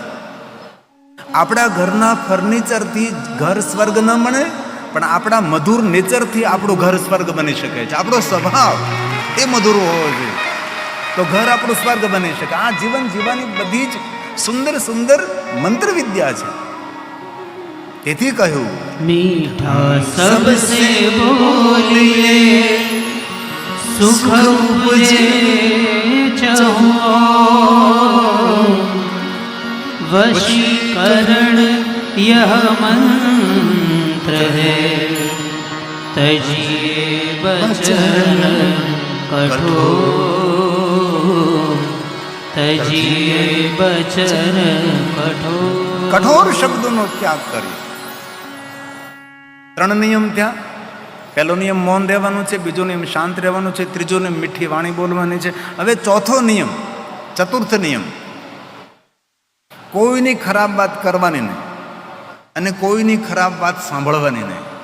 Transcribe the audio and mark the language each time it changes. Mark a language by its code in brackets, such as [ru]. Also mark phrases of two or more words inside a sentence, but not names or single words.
[gu] આપણા ઘરના ફર્નિચરથી ઘર સ્વર્ગ ન બને, પણ આપણા મધુર નેચરથી આપણું ઘર સ્વર્ગ બની શકે છે. આપણો સ્વભાવ એ મધુર હોવો જોઈએ તો ઘર આપણું સ્વર્ગ બની શકે. આ જીવન જીવવાની બધી જ સુંદર સુંદર મંત્ર વિદ્યા છે. તેથી કહ્યું [hi] मीठा सबसे बोलिए सुख उपजे चहुओ वशीकरण यह मंत्र है तजिए बचन कठोर तजिए बचन कठोर. [gu] કઠોર શબ્દોનો ત્યાગ કર્યો. 3 નિયમ થયા. પહેલો નિયમ મૌન રહેવાનું છે, બીજો નિયમ શાંત રહેવાનું છે, ત્રીજો નિયમ મીઠી વાણી બોલવાની છે. હવે ચોથો નિયમ, ચતુર્થ નિયમ, કોઈની ખરાબ વાત કરવાની નહીં અને કોઈની ખરાબ વાત સાંભળવાની નહીં.